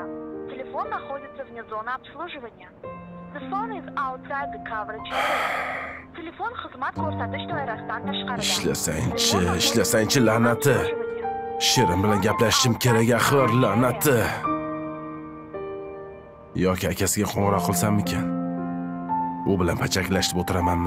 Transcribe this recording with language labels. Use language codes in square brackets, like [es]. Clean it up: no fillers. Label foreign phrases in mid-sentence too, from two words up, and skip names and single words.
[ru] Telefon находится вне зоны обслуживания. [en] The phone is outside the coverage area. [uz] Telefon xizmat ko'rsatish doirasidan tashqarida. Ishlasangchi la'nati. Shirin bilan gaplashishim kerak axir, la'nati. Yoki akasiga qo'ng'iroq qilsammikan? U bilan pachaklashib o'tiramanmi?